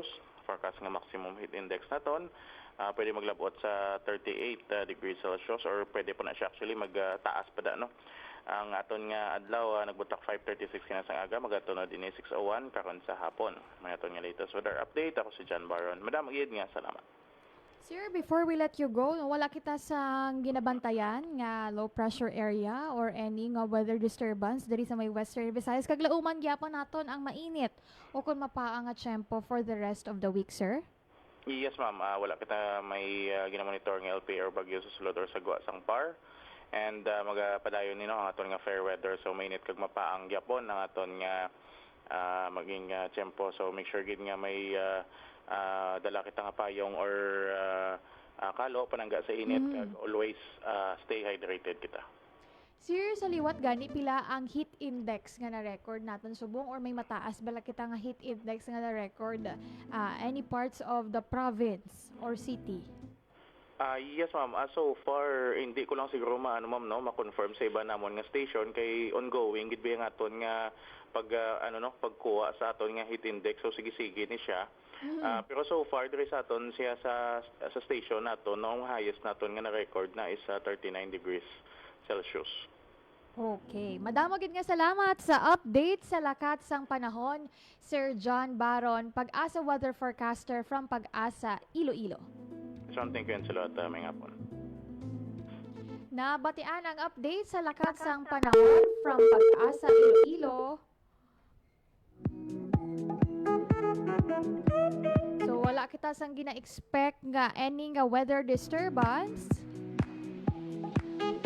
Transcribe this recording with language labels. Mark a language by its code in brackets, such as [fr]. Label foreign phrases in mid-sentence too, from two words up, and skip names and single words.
[hil] Forecast nga [en] maximum heat index [hil] naton pwede maglabot sa 38 [en] degrees Celsius, [hil] or pwede po na siya actually magtaas pa da, no? Ang aton nga adlaw nagbutak 5:36 kina sa aga, magatunod din 6:01 karon sa hapon. May aton nga [en] latest weather update. [hil] Ako si John Baron. Madam Gid nga, salamat. Sir, [en] before we let you go, [hil] wala kita sa ginabantayan nga [en] low pressure area [hil] or any nga [en] weather disturbance [hil] diri sa may Western Visayas. Kag lauman gyapon naton ang mainit o kung mapaang nga tiyempo [en] for the rest of the week, [hil] sir? [en] Yes ma'am, [hil] wala kita may ginamonitor ng LPA or bagyo sa sulod or sagwa sang PAR. And magapadayon nino ang aton nga [en] fair weather, [hil] so mainit kag mapaang gyapon ang aton nga maging tiyempo. [en] So make sure [hil] gid nga may dala kita nga payong or kalo panangga sa init kag [en] always stay hydrated [hil] kita. Sir, sa liwat gani pila ang [en] heat index [hil] nga na-record naton subong, or may mataas bala kita nga heat index nga na-record [en] any parts of the province or city? Yes ma'am, [hil] so far hindi ko lang siguro ma'am no ma-confirm sa iba namon nga station kay ongoing gid nga aton nga pagkuha sa aton nga [en] heat index, [hil] so sige-sige ni siya. Pero so far diri sa aton siya sa station naton ang highest naton nga na-record na [en] is 39 degrees Celsius. [hil] Okay. Madamo gid nga salamat sa update sa lakat sang panahon, Sir John Baron, [en] Pag-asa weather forecaster from [hil] Pag-asa Iloilo. [en] So thank you and [hil] salud may hapon. Nabatian ang update sa lakat sang panahon from Pag-asa Iloilo. So wala kita sang gina-expect nga any nga weather disturbance.